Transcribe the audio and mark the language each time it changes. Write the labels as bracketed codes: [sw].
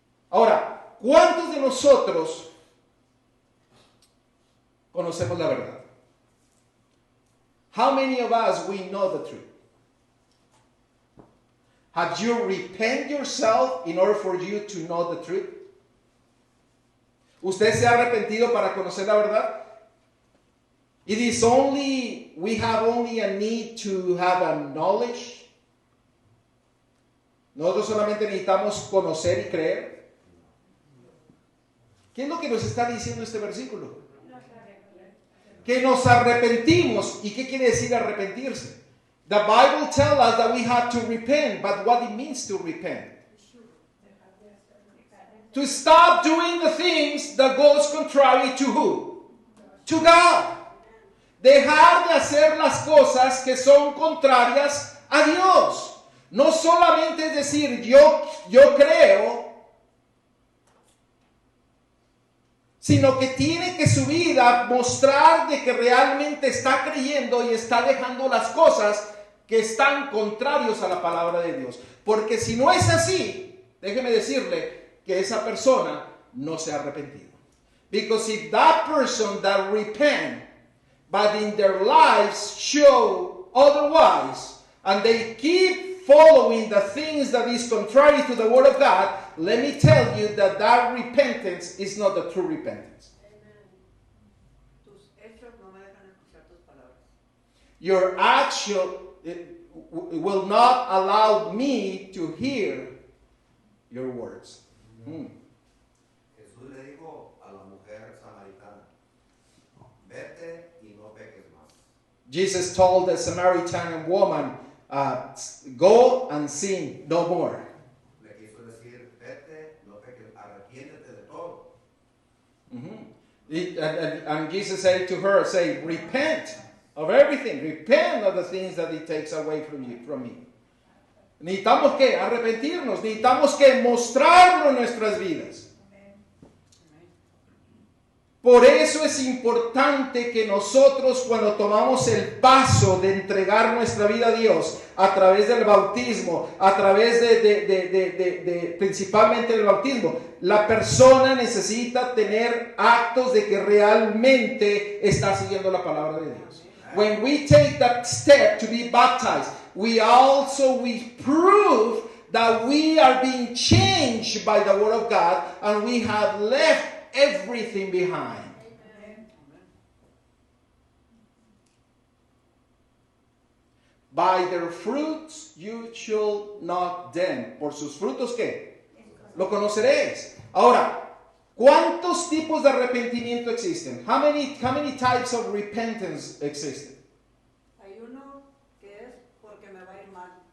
[es] Ahora, ¿cuántos de nosotros conocemos la verdad? [en] How many of us we know the truth? Have you repent yourself in order for you to know the truth? [es] ¿Usted se ha arrepentido para conocer la verdad? [en] It is only, we have only a need to have a knowledge. [es] Nosotros solamente necesitamos conocer y creer. ¿Qué es lo que nos está diciendo este versículo? Que nos arrepentimos. ¿Y qué quiere decir arrepentirse? [en] The Bible tells us that we have to repent, but what it means to repent? To stop doing the things that goes contrary to who? To God. [es] Dejar de hacer las cosas que son contrarias a Dios. No solamente es decir, yo creo, sino que tiene que su vida mostrar de que realmente está creyendo y está dejando las cosas que están contrarios a la palabra de Dios. Porque si no es así, déjeme decirle que esa persona no se ha arrepentido. [en] Because if that person that repent, but in their lives show otherwise, and they keep following the things that is contrary to the word of God, let me tell you that repentance is not the true repentance. [es] Tus hechos no me dejan escuchar tus palabras. [en] Your action will not allow me to hear your words. [es] Jesús le dijo a la mujer samaritana, vete y no peques más. [en] Jesus told the Samaritan woman, go and sin no more. [es] Le quiso decir, vete, no peques, arrepiéntete de todo. [en] And Jesus said to her, say, repent of everything. Repent of the things that He takes away from me. [es] Necesitamos que arrepentirnos. Necesitamos que mostrarlo en nuestras vidas. Por eso es importante que nosotros, cuando tomamos el paso de entregar nuestra vida a Dios a través del bautismo, a través de principalmente del bautismo, la persona necesita tener actos de que realmente está siguiendo la palabra de Dios. [en] When we take that step to be baptized, we prove that we are being changed by the Word of God and we have left everything behind. By their fruits you shall know them. [es] Por sus frutos, ¿qué? Lo conoceréis. Ahora, ¿cuántos tipos de arrepentimiento existen? [en] How many types of repentance [es] existen? Hay uno que es porque me va a ir mal.